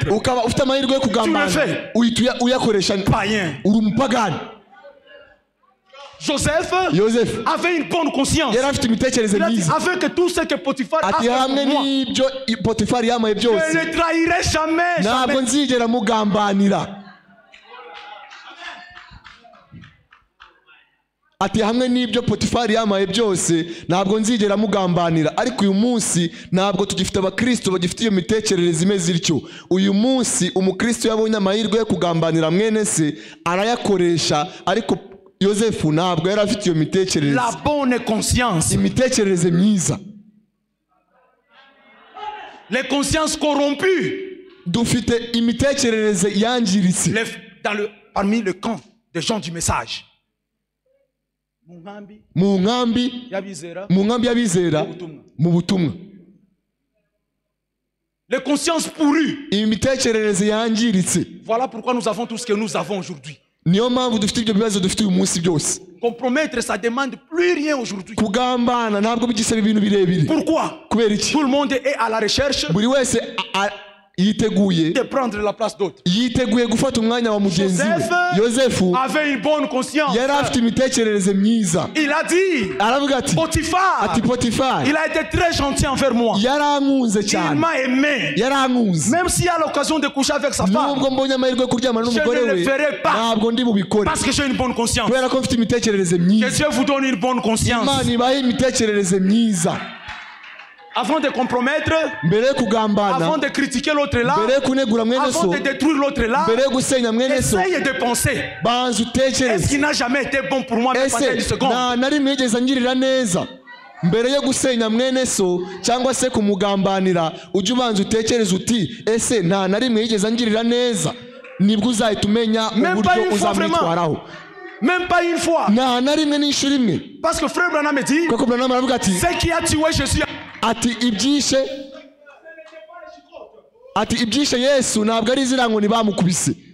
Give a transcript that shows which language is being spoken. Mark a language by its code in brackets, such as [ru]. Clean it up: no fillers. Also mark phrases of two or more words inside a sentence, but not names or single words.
[fr] Tu le fais. Païen. Joseph avait une bonne conscience. Il a dit, avec tout ce que Potiphar a fait pour moi, je ne trahirai jamais. [rw] Ati hamwe n'ibyo Potifari yamaye byose ntabwo nzigera mugambanira, ariko uyu munsi ntabwo tugifite abakristo bagifite iyo mitekerereze imeze ityo. Uyu munsi umukristo yabonye amahirwe yo kugambanira mwene se arayakoresha, ariko Yosefu ntabwo yari afite iyo mitekerereze. [fr] La bonne conscience. [rw] Imitekerereze myiza. [fr] Les consciences corrompues. [rw] Dufite imitekerereze yangiritse. [fr] Parmi le camp des gens du message. [rw] Mu nkambi y'abizera mu butumwa. [fr] Les consciences pourries. [rw] Imitekerereze yangiritse. [fr] Voilà pourquoi nous avons tout ce que nous avons aujourd'hui. [rw] Niyo mpamvu dufite ibyo bibazo dufite uyu munsi byose. [fr] Compromettre, ça demande plus rien aujourd'hui. [rw] Kugambana ntabwo bigisaba ibintu birebire. [fr] Pourquoi? [rw] Kubera iki? [fr] Tout le monde est à la recherche. [rw] Buri wese yiteguye [fr] de prendre la place d'autres. [rw] Yiteguye gufata umwanya wa mugenzi we. [fr] Yosefu avait une bonne conscience. [rw] Yari afite imitekerereze myiza. [fr] Il a dit, [rw] aravuga ati Potiphar, [fr] il a été très gentil envers moi. [rw] Yarankunze cyane. [fr] Il m'a aimé. [rw] Yarankunze. [fr] Même s'il a l'occasion de coucher avec sa femme, [rw] nubwo mbonye amahirwe yo kuryamana n'umugore we, ntabwo ndi bubikore. [fr] Parce que j'ai une bonne conscience. [rw] Kubera ko mfite imitekerereze myiza. [fr] Que Dieu vous donne une bonne conscience. [rw] Imana ibahe imitekerereze myiza. [fr] Avant de compromettre, avant de critiquer l'autre là, avant de détruire l'autre là, essaye de penser. Est-ce qu'il n'a jamais été bon pour moi pendant 10 secondes? [rw] Mbere yo gusenya mwene so cyangwa se kumugambanira ujye ubanza utekereza uti ese nta na rimwe yigeze angirira neza, nibwo uzahita umenya uburyo uzamwitwaraho. [fr] Même pas une fois. [rw] Nta na rimwe n'inshuro imwe. [fr] Parce que frère Branham dit, [rw] kuko Branham aravuga ati [fr] ce qui a tué Jésus, [rw] ati ibyishe Yesu ntabwo ari ziriya nkoni bamukubise.